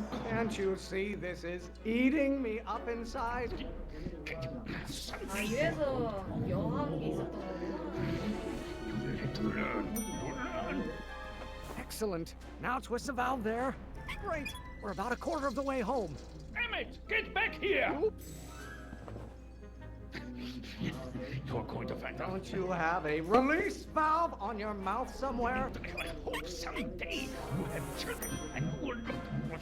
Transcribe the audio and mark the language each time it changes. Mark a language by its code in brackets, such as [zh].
[en] Can't you see this is eating me up inside? [ko] 아, 이래서 여왕이 있었던 거구나. [en] Excellent. Now twist the valve there. Great. We're about a quarter of the way home. Emmett, get back here! You're going to find out. Don't you have a release valve on your mouth somewhere? I hope someday you have children and you will look.